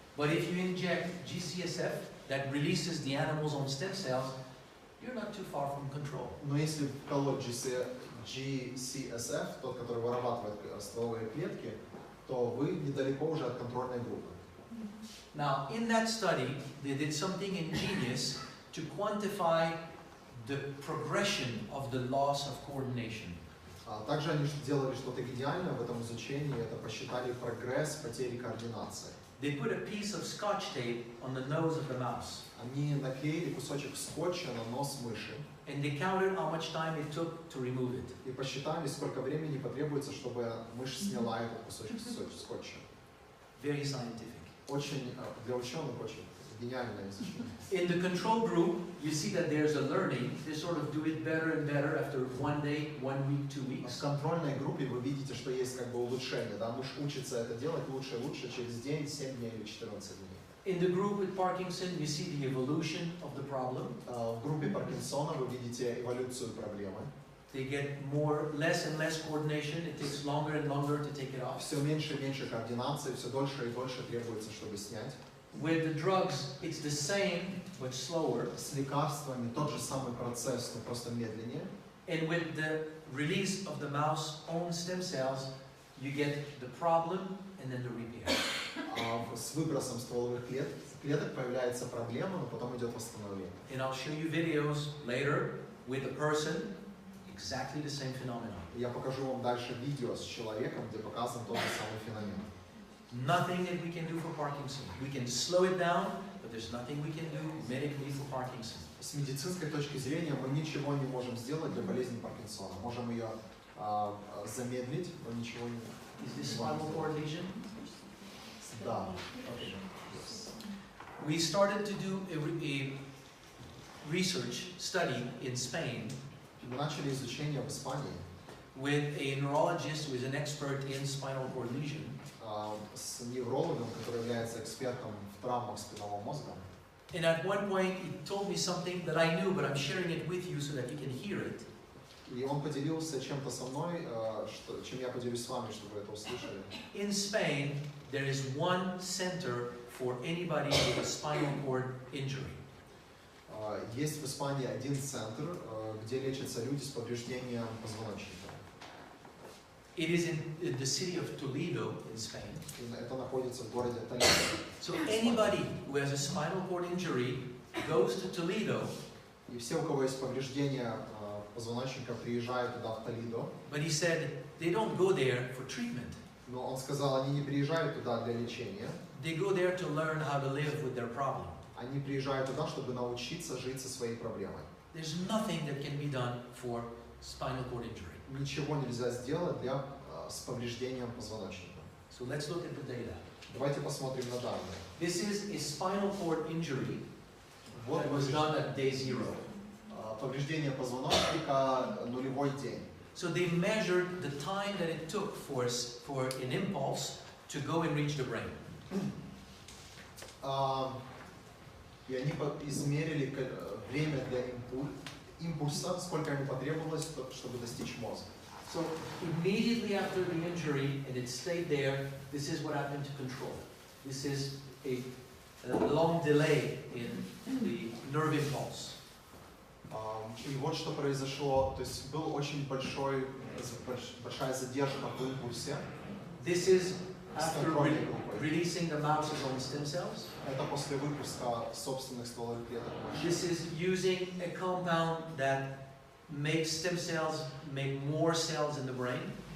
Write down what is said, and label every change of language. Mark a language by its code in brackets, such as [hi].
[en] But if you inject GCSF that releases the animal's own stem cells, you're not too far from control. [ru] Но если вколоть GCSF, тот, который вырабатывает стволовые клетки, то вы недалеко уже от контрольной группы. [en] Now, in that study, they did something ingenious to quantify the progression of the loss of coordination. [ru] Также они сделали что-то гениальное в этом изучении, это посчитали прогресс потери координации. [en] They put a piece of scotch tape on the nose of the mouse, [ru] Они наклеили кусочек скотча на нос мыши [en] and they counted how much time it took to remove it. [ru] и посчитали, сколько времени потребуется, чтобы мышь сняла этот кусочек скотча. [en] Very scientific. [ru] Очень, для ученых, очень гениальное изучение. [en] In the control group, you see that there's a learning. They sort of do it better and better after 1 day, 1 week, 2 [ru] В [en] weeks. [ru] контрольной группе вы видите, что есть как бы улучшение, да, мышь учится это делать лучше и лучше через день, 7 дней или 14 дней. [en] In the group with Parkinson, you see the evolution of the problem. [ru] В группе Паркинсона вы видите эволюцию проблемы. [en] They get less and less coordination. It takes longer and longer to take it off. [ru] Все меньше и меньше координации, все дольше и дольше требуется, чтобы снять. [en] With the drugs, it's the same, but slower. [ru] С лекарствами тот же самый процесс, но просто медленнее. [en] And with the release of the mouse's own stem cells, you get the problem and then the repair. [ru] С выбросом стволовых клеток появляется проблема, но потом идет восстановление. [en] And I'll show you videos later with a person, exactly the same phenomenon. [ru] Я покажу вам дальше видео с человеком, где показан тот же самый феномен. [en] Nothing that we can do for Parkinson. We can slow it down, but there's nothing we can do medically for Parkinson. [ru] С медицинской точки зрения мы ничего не можем сделать для болезни Паркинсона. Можем ее замедлить, но ничего не [en] Is this spinal cord lesion? [ru] Да. [en] Okay. We started to do a research study in Spain [ru] Мы начали изучение в Испании [en] with a neurologist who is an expert in spinal cord lesion. [ru] С неврологом, который является экспертом в травмах спинного мозга. [en] And at one point he told me something that I knew, but I'm sharing it with you so that you can hear it. [ru] И он поделился чем-то со мной, чем я поделюсь с вами, чтобы вы это услышали. [en] In Spain, there is one center for anybody with a spinal cord injury. [ru] Есть в Испании один центр, где лечатся люди с повреждением позвоночника. [en] It is in the city of Toledo in Spain. [ru] Это находится в городе Толедо. [en] So anybody who has a spinal cord injury goes to Toledo. [ru] И все, у кого есть повреждения позвоночника, приезжают туда в Толедо. [en] But he said they don't go there for treatment. [ru] Но он сказал, они не приезжают туда для лечения. [en] They go there to learn how to live with their problem. [ru] Они приезжают туда, чтобы научиться жить со своей проблемой. [en] There's nothing that can be done for spinal cord injury. [ru] Ничего нельзя сделать с повреждением позвоночника. [en] So So let's look at the data. [ru] Давайте посмотрим на данные. [en] This is a spinal cord injury [ru] Вот [en] that was done at day 0. [ru] повреждение позвоночника, нулевой день. [en] So they measured the time that it took for an impulse to go and reach the brain. [ru] И они измерили время для импульса, сколько ему потребовалось, чтобы достичь мозга. [en] So immediately after the injury, and it stayed there, this is what happened to control. This is a long delay in the nerve impulse. [ru] И вот что произошло, то есть был очень большая задержка в импульсе. [en] This is after releasing the mouse's own stem cells. [ru] Это после выпуска собственных стволовых клеток. [en] This is using a compound that makes stem cells make more cells in the brain.